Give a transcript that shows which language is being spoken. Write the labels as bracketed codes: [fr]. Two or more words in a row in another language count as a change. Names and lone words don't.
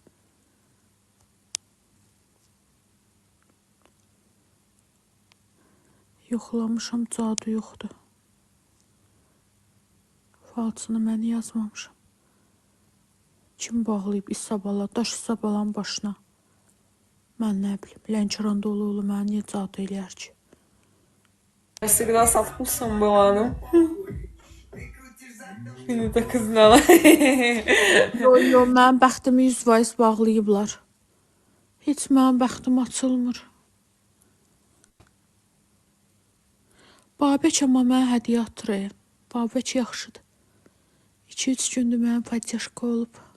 [az] Yoxlamışam, cadu yoxdur. Falçını mən yazmamışam. Kim bağlayıb İsabala, daş İsabalanın başına? Mən nə bilim, Lənkəran dolu mənə niyə cadu eləyər ki? [ru] Всегда со вкусом была, ну. Ты так и знала. [az] Yo, mənim bəxtimi 100% bağlayıblar. Heç mənim bəxtim açılmır. Babək amma mənə hədiyyə atır. Babək yaxşıdır. 2-3 gündür mənim podyaşka olub.